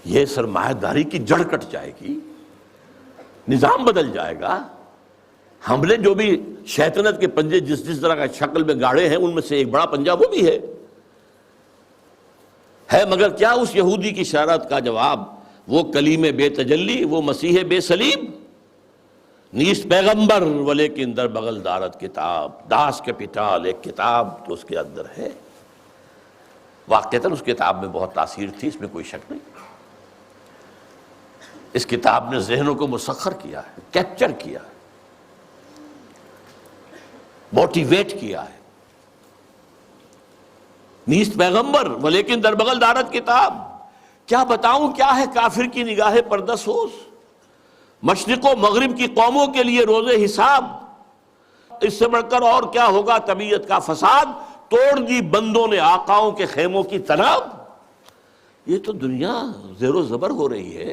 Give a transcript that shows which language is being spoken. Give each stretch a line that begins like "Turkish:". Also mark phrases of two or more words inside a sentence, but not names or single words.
Urdu: یہ سرمایہ داری کی جڑ کٹ جائے گی، نظام بدل جائے گا۔ ہم نے جو بھی شیطنت کے پنجے جس جس طرح کا شکل میں گاڑے ہیں، ان میں سے ایک بڑا پنجہ وہ بھی ہے مگر کیا اس یہودی کی شرارت کا جواب؟ وہ کلیم بے تجلی، وہ مسیح بے صلیب،
Persian: نیست پیغمبر ولیکن در بغل دارت کتاب،
Urdu: داس کیپیٹال، ایک کتاب تو اس کے اندر ہے۔ واقعتاً اس کتاب میں بہت تاثیر تھی، اس میں کوئی شک نہیں۔ اس کتاب نے ذہنوں کو مسخر کیا ہے، کیپچر کیا ہے، موٹیویٹ کیا ہے۔
Persian: نیست پیغمبر ولیکن در بغل دارت کتاب،
Urdu: کیا بتاؤں کیا ہے کافر کی نگاہ پردہ سوز، مشرق و مغرب کی قوموں کے لیے روز حساب، اس سے بڑھ کر اور کیا ہوگا طبیعت کا فساد، توڑ دی بندوں نے آقاؤں کے خیموں کی تناب۔ یہ تو دنیا زیر و زبر ہو رہی ہے۔